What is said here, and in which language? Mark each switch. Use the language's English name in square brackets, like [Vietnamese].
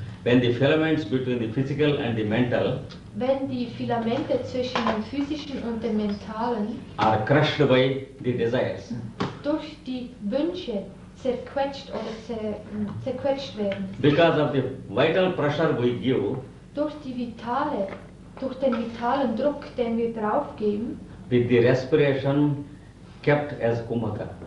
[English] when the filaments between the physical and the mental [German] Wenn die Filamente zwischen dem physischen und dem mentalen [English] are crushed by the desires. [German] durch die Wünsche zerquetscht oder zerquetscht werden. [English] Because of the vital pressure we give, [German] Durch den vitalen Druck, den wir draufgeben, [English] with the respiration kept as kumaka.